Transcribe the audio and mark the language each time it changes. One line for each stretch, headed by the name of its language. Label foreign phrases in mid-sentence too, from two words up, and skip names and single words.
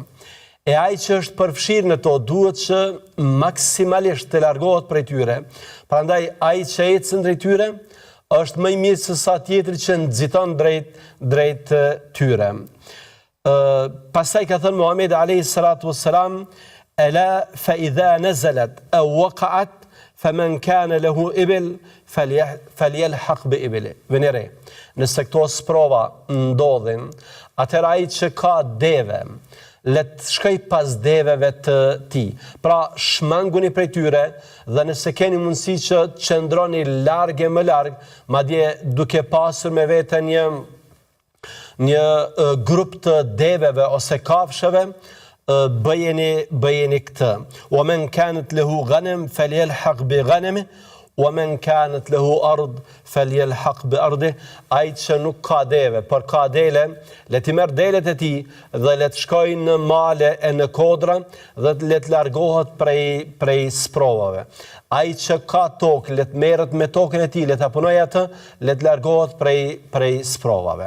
Albanian: E ai që është përfshirë në to duhet që maksimalisht të largohet prej tyre. Prandaj ai që ecën drejt tyre është më i mirë se sa tjetri që nxiton drejt tyre. Pastaj ka thënë Muhamedi
Arabic: عليه الصلاة والسلام ألا فإذا نزلت أو وقعت فمن كان له إبل فليلحق بإبله.
Albanian: Venere, nëse këto sprova ndodhin, atëherë ai që ka deve, let shkoj pas deveve të tij. Pra, shmanguni prej tyre dhe nëse keni mundësi që qëndroni larg e më larg, madje duke pasur me vete një grup të deveve ose kafshëve, bëjeni këtë.
Arabic: ومن كانت له غنم فليلحق بغنمه ومن كانت له أرض فليلحق بأرضه.
Albanian: Ai që nuk ka deve, por ka dele, le të merr delet e tij dhe le të shkojë në male e në kodra dhe le të largohet prej sprovave. Ai që ka tokë, le të merret me tokën e tij, le ta punojë atë, le të largohet prej sprovave.